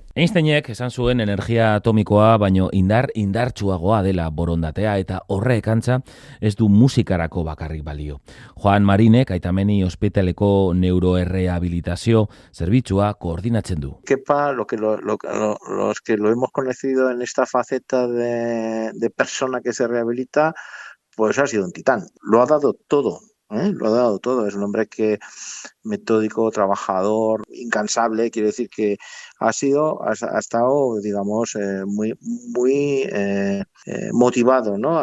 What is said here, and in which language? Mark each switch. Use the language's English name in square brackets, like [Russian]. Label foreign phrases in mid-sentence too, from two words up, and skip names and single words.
[Basque] Einsteinek esan zuen energia atomikoa baino indartsuagoa dela borondatea eta horrek antza ez du musikarako bakarrik balio. Juan Marinek Aitameni ospitaleko neuroerrehabilitazio zerbitzua koordinatzen du. [Spanish] Kepa, los que lo hemos conocido en esta faceta de persona que se rehabilita, pues ha sido un titán. Lo ha dado todo. Lo ha dado todo, es un hombre que metódico, trabajador, incansable, quiere decir que ha estado, digamos, muy motivado, ¿no?